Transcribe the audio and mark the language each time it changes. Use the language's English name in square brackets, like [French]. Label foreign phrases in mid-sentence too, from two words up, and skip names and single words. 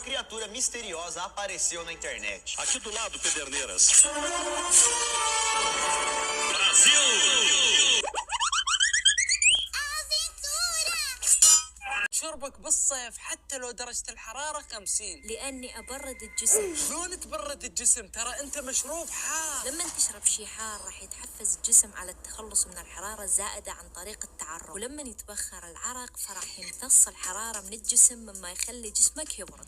[Portuguese] criatura misteriosa apareceu na internet. Aqui do lado, Pederneiras. Brasil! [Arabic] شربك بالصيف حتى لو درجة الحرارة 50. لأني أبرد الجسم. شلون تبرد الجسم؟ ترى أنت مشروب حار. لما تشرب شي حار راح يتحفز الجسم على التخلص من الحرارة الزائدة عن طريق التعرق، ولما يتبخر العرق فراح يمتص الحرارة من الجسم مما يخلي جسمك يبرد.